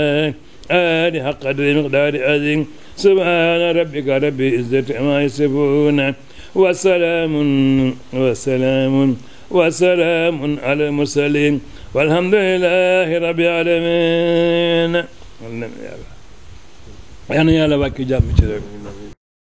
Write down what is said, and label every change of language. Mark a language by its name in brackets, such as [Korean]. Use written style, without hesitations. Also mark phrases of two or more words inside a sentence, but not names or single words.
[Arabic] آله حق مقدار عظيم سبحان ربك رب العزة عما يصفون وسلام على المرسلين والحمد لله رب العالمين [Wolof] yal na yàlla wàcc jàmm ci réew mi